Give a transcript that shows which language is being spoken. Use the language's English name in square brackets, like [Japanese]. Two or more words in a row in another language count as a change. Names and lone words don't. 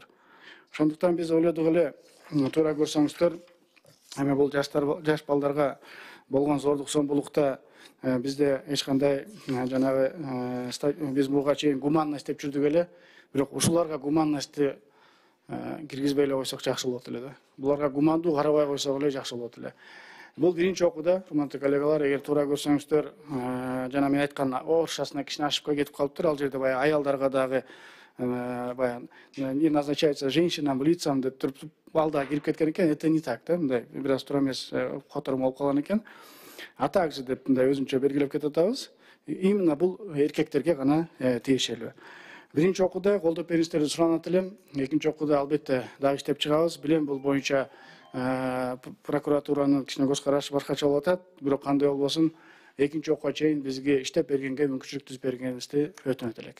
[Kyrgyz] Ошондуктан биз ойлодук эле, туура көрсөңүздөр, эми бул жаш балдарга болгон зордук зомбулукта бизде эч кандай жанагы биз буга чейин гуманность деп жүрдүк эле, бирок ушуларга гуманностьты киргизбей эле койсок жакшы болот эле да. Буларга гумандуу карабай койсок эле жакшы болот эле. Бул биринчи окууда, урматтуу коллегалар, эгер туура көрсөңүздөр, жана мен айткан орусчасына кичине ошибка кетип калыптыр. Ал жерде баягы аялдарга дагы баягы [Russian] не назначается женщинам лицам [Kyrgyz] деп туруп ал да кирип кеткен экен. [Russian] Это не так, [Kyrgyz] да, мындай бир аз туура эмес которум болуп калган экен. [Russian] А также [Kyrgyz] деп мындай өзүнчө белгилеп кетип атабыз. Именно бул эркектерге гана тиешелүү. Биринчи окууда колдоп бериңиздерди суранат элем. Экинчи окууда албетте дагы иштеп чыгабыз. Билем бул боюнча прокуратуранын кичине көз карашы башкача болуп атат, бирок кандай болбосун экинчи окуга чейин бизге иштеп бергенге мүмкүнчүлүк түзүп бергениңизди өтүнөт элек.